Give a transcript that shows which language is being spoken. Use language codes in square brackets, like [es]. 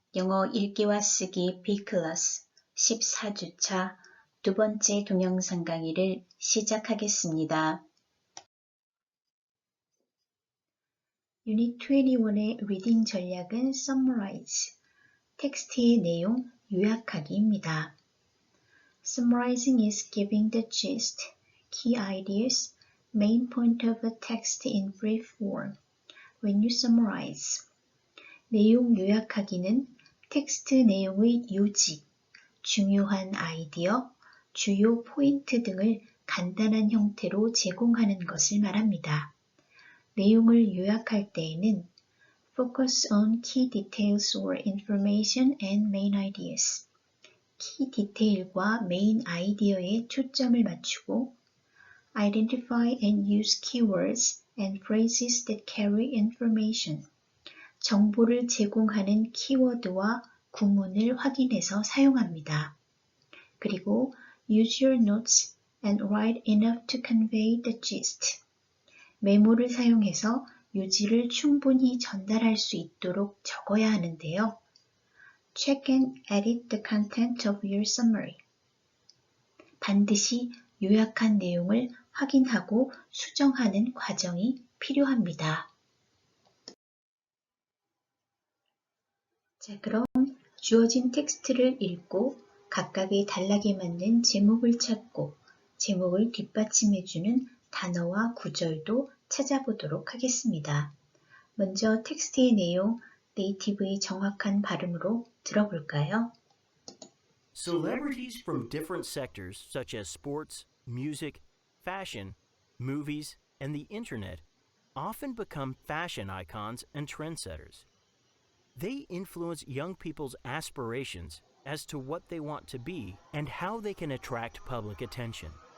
[ko] 영어 읽기와 쓰기 B클래스 14주차 두 번째 동영상 강의를 시작하겠습니다. 유닛 21의 리딩 전략은 Summarize, 텍스트의 내용 요약하기입니다. [en] Summarizing is giving the gist, key ideas, main point of a text in brief form. When you summarize, [ko] 내용 요약하기는 텍스트 내용의 요지, 중요한 아이디어, 주요 포인트 등을 간단한 형태로 제공하는 것을 말합니다. 내용을 요약할 때에는 [en] Focus on key details or information and main ideas. [ko] 키 디테일과 메인 아이디어에 초점을 맞추고 [en] Identify and use keywords and phrases that carry information. [ko] 정보를 제공하는 키워드와 구문을 확인해서 사용합니다. 그리고 [en] Use your notes and write enough to convey the gist. [ko] 메모를 사용해서 요지를 충분히 전달할 수 있도록 적어야 하는데요. [en] Check and edit the content of your summary. [ko] 반드시 요약한 내용을 확인하고 수정하는 과정이 필요합니다. 자, 그럼 주어진 텍스트를 읽고 각각의 단락에 맞는 제목을 찾고 제목을 뒷받침해주는 단어와 구절도 찾아보도록 하겠습니다. 먼저 텍스트의 내용, 네이티브의 정확한 발음으로 들어볼까요? [en] Celebrities from different sectors such as sports, music, fashion, movies, and the internet often become fashion icons and trendsetters. They influence young people's aspirations as to what they want to be and how they can attract public attention.